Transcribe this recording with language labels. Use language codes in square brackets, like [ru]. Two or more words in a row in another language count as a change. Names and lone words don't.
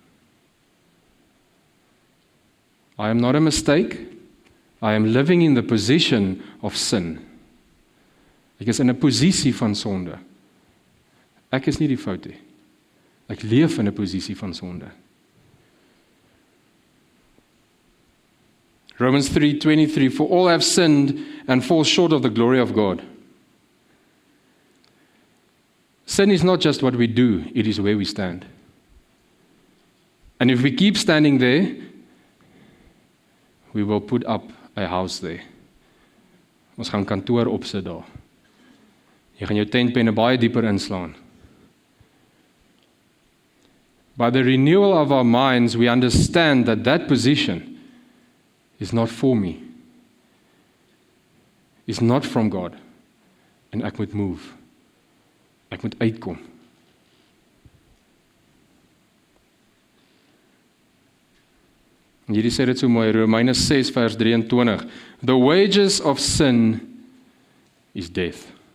[en] I am not a mistake. I am living in the position of sin. [af] Ek is in 'n posisie van sonde. Ek is nie die fout nie. Ek leef in 'n posisie van sonde. [en] Romans 3:23, for all have sinned and fall short of the glory of God. Sin is not just what we do, it is where we stand. And if we keep standing there, we will put up a house there. [af] Ons gaan kantoor opsit daar. Jy gaan jou tentpenne baie dieper inslaan. [en] By the renewal of our minds, we understand that that position is not for me. It's not from God. [af] En ek moet [en] move. [af] Ek moet uitkom. En hierdie sê dit so mooi, Romeine 6 vers 23. [en] The wages of sin is death.